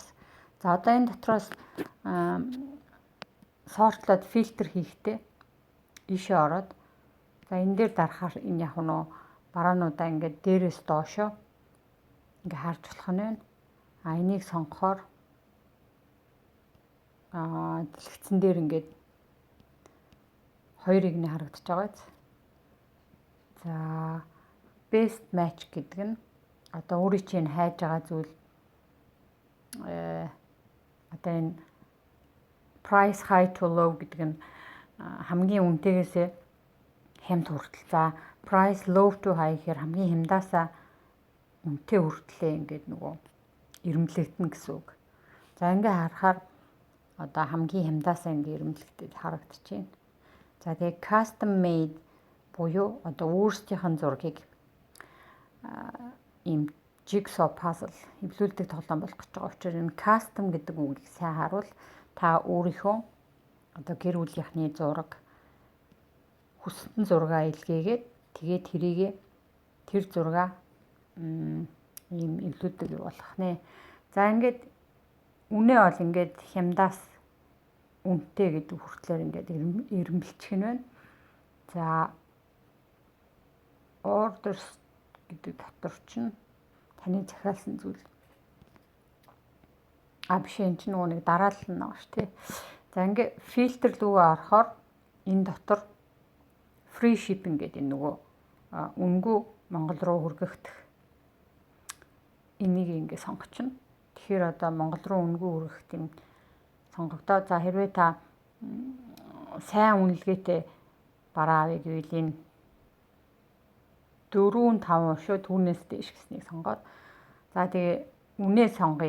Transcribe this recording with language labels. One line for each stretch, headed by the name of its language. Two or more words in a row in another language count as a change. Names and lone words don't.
Mongolian: За одоо энэ дотроос сортлоод фильтр хийхдээ ишээ ороод за энэ дээр дарахаар энэ яг нөө бараануудаа ингээд дээрээс доошоо ингээд харж болох нь байна. Энийг сонгохоор дэлгэцэн дээр ингээд хоёр игний харагдаж байгаа. За
English: best match
Mongolian: гэдэг нь одоо өөрийн чинь хайж байгаа зүйл одоо энэ
English: price high to low
Mongolian: гэдэг нь хамгийн үнэтэйгээс хямд хүртэл. За
English: price low to high
Mongolian: гэхээр хамгийн хямдаасаа үнэтэй хүртлээ ингээд нөгөө ирэмблэгдэнэ гэсэн үг. За ингээ харахаар одоо хамгийн хямдаасаа ингээ ирэмблэгдээд харагдаж байна. За тэгээ
English: custom made
Mongolian: буюу одоо өөрсдийнх нь зургийг ийм
English: jigsaw puzzle
Mongolian: эвлүүлдэг тоглоом болох гэж байгаа учраас энэ custom гэдэг үгийг сайн харуул та өөрийнхөө одоо гэр бүлийнхний зураг хүссэн зургаа илгээгээд тэгээд тэрийгээ тэр зургаа ийм эвлүүлдэг юу болох нэ. За ингээд үнэ бол ингээд хямдаас үнэтэй гэдэг хүртлээр ингээд ирэмбэлчих нь байна. За orders гэдэг дотор чинь таны захиалсан зүйл. Биш энэ чинь нөгөө нэг дараалал нь байгаа шүү дээ. За ингээд фильтр рүүгээ орохоор энэ дотор
English: free shipping
Mongolian: гэдэг нөгөө үнэгүй Монгол руу хүргэх энийг ингээд сонгочихно. Тэгэхээр одоо Монгол руу үнэгүй хүргэх тийм сонгогдоо. За хэрвээ та сайн үнэлгээтэй бараа авъя гэвэл энэ 4-5 шүү түүнээс дээш гэснийг сонгоод за тэгээ үнээ сонгоё.